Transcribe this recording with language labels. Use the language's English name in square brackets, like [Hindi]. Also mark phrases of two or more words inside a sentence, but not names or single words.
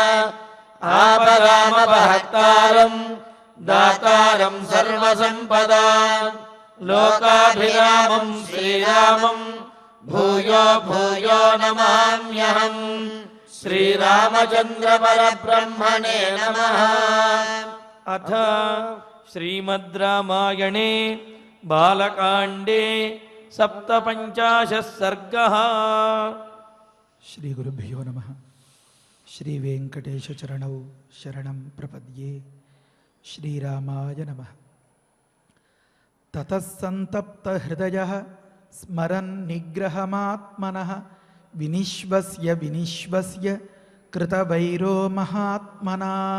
[Sanskrit] आपरामपहर्तारम् दातारम् सर्वसम्पदाम् लोकाभिरामम् श्रीरामम् भूयो भूयो नमाम्यहम्। श्रीरामचन्द्र परब्रह्मणे नमः। अथ श्रीमद् रामायणे बालकाण्डे 57 सर्गः। శ్రీ గురుభ్యో నమః. శ్రీ వెంకటేశ చరణౌ శరణం ప్రపద్యే. శ్రీరామాయ నమః. తతః సంతప్త హృదయః స్మరన్ నిగ్రహమాత్మనః వినిశ్వస్య వినిశ్వస్య కృతవైరో మహాత్మనా.